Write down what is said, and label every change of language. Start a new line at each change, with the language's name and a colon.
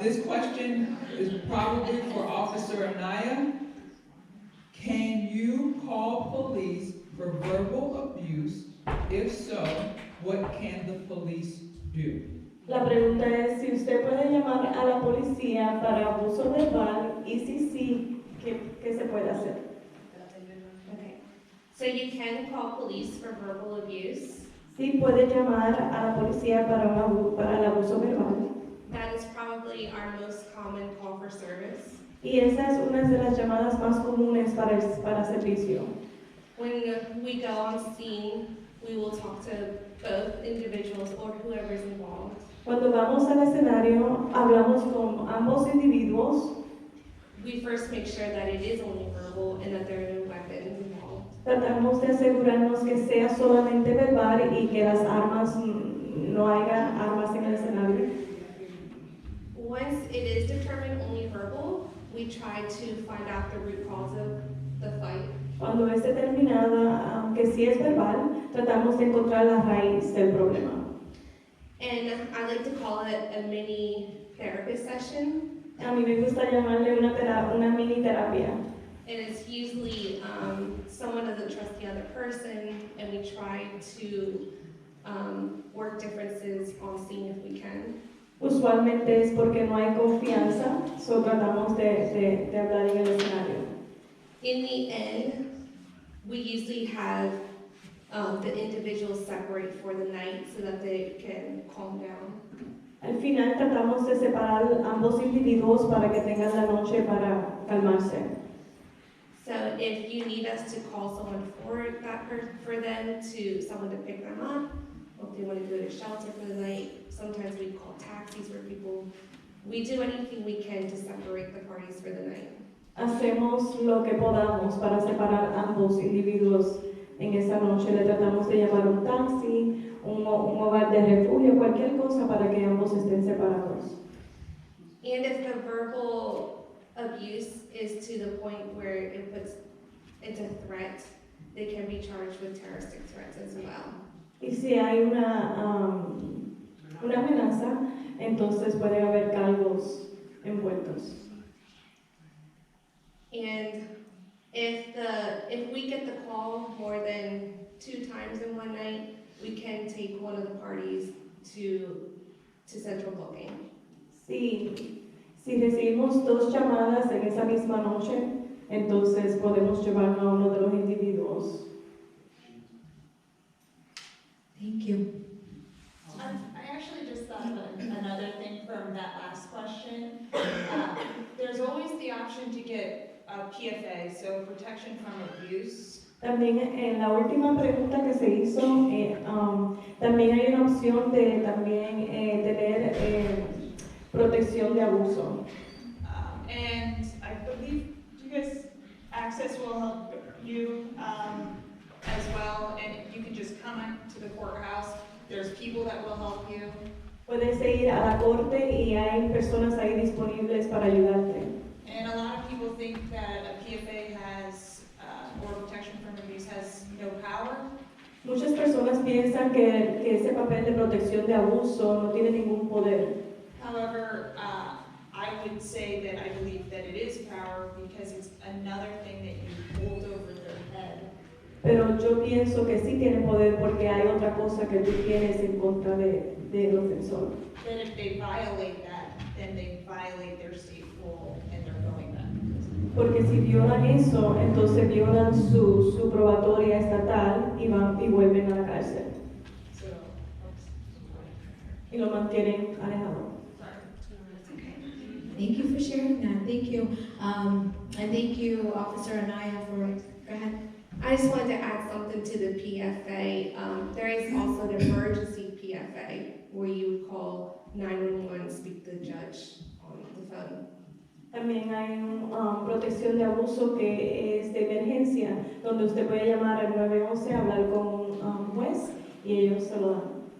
English: This question is probably for Officer Anaya. Can you call police for verbal abuse? If so, what can the police do?
Spanish: La pregunta es si usted puede llamar a la policía para abuso verbal y si sí, ¿qué se puede hacer?
English: Okay. So you can call police for verbal abuse.
Spanish: Sí puede llamar a la policía para el abuso verbal.
English: That is probably our most common call for service.
Spanish: Y esa es una de las llamadas más comunes para servicio.
English: When we go on scene, we will talk to both individuals or whoever's involved.
Spanish: Cuando vamos al escenario, hablamos con ambos individuos.
English: We first make sure that it is only verbal and that there are no weapons involved.
Spanish: Tratamos de asegurarnos que sea solamente verbal y que las armas, no haya armas en el escenario.
English: Once it is determined only verbal, we try to find out the root cause of the fight.
Spanish: Cuando es determinada, aunque sí es verbal, tratamos de encontrar la raíz del problema.
English: And I like to call it a mini therapist session.
Spanish: A mí me gusta llamarle una mini terapia.
English: And it's usually someone doesn't trust the other person, and we try to work differences on scene if we can.
Spanish: Usualmente es porque no hay confianza, so tratamos de hablar en el escenario.
English: In the end, we usually have the individuals separate for the night so that they can calm down.
Spanish: Al final tratamos de separar ambos individuos para que tengan la noche para calmarse.
English: So if you need us to call someone for them to someone to pick them up, or if they want to go to a shelter for the night, sometimes we call taxis for people. We do anything we can to separate the parties for the night.
Spanish: Hacemos lo que podamos para separar ambos individuos en esa noche. Le tratamos de llamar un taxi, un hogar de refugio, cualquier cosa para que ambos estén separados.
English: And if the verbal abuse is to the point where it puts it's a threat, they can be charged with terroristic threats as well.
Spanish: Y si hay una amenaza, entonces puede haber cargos envueltos.
English: And if we get the call more than 2 times in one night, we can take one of the parties to central booking.
Spanish: Si recibimos 2 llamadas en esa misma noche, entonces podemos llevar a uno de los individuos.
English: Thank you. I actually just thought of another thing from that last question. There's always the option to get a PFA, so protection from abuse.
Spanish: También en la última pregunta que se hizo, también hay una opción de también tener protección de abuso.
English: And I believe you guys access will help you as well, and you can just come to the courthouse. There's people that will help you.
Spanish: Puedes ir a la corte y hay personas ahí disponibles para ayudarte.
English: And a lot of people think that a PFA has, or protection from abuse has no power.
Spanish: Muchas personas piensan que ese papel de protección de abuso no tiene ningún poder.
English: However, I would say that I believe that it is power because it's another thing that you hold over their head.
Spanish: Pero yo pienso que sí tiene poder porque hay otra cosa que tú tienes en contra del ofensor.
English: That if they violate that, then they violate their state rule and they're going back to prison.
Spanish: Porque si violan eso, entonces violan su probatoria estatal y vuelven a la cárcel.
English: So,
Spanish: Y lo mantienen alejado.
English: Thank you for sharing that. Thank you. And thank you, Officer Anaya, for, go ahead. I just wanted to add something to the PFA. There is also an emergency PFA where you call 911, speak to the judge on the phone.
Spanish: También hay protección de abuso que es de emergencia, donde usted puede llamar al 911, hablar con un juez y ellos se lo dan.